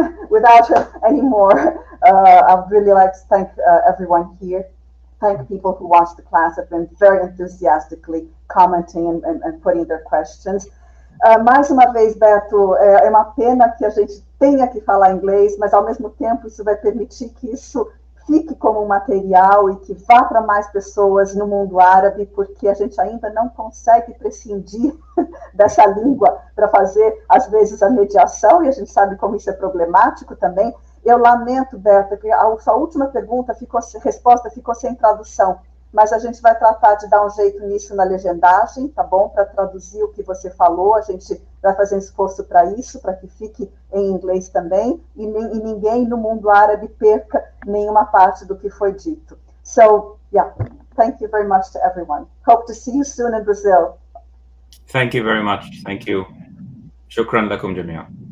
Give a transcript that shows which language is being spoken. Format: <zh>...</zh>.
<en>Without any more, I'd really like to thank everyone here. Thank people who watched the class, have been very enthusiastically commenting and putting their questions.</en> <pt>Mais uma vez, Beto, é uma pena que a gente tenha que falar inglês, mas ao mesmo tempo isso vai permitir que isso fique como um material e que vá para mais pessoas no mundo árabe, porque a gente ainda não consegue prescindir dessa língua para fazer, às vezes, a mediação, e a gente sabe como isso é problemático também. Eu lamento, Berta, que a sua última resposta ficou sem tradução, mas a gente vai tratar de dar um jeito nisso na legendagem, tá bom? Para traduzir o que você falou, a gente vai fazer um esforço para isso, para que fique em inglês também, e ninguém no mundo árabe perca nenhuma parte do que foi dito.</pt> <en>So, yeah, thank you very much to everyone. Hope to see you soon in Brazil. Thank you very much. Thank you.</en> <ar>Shukran lakum jamia.</ar>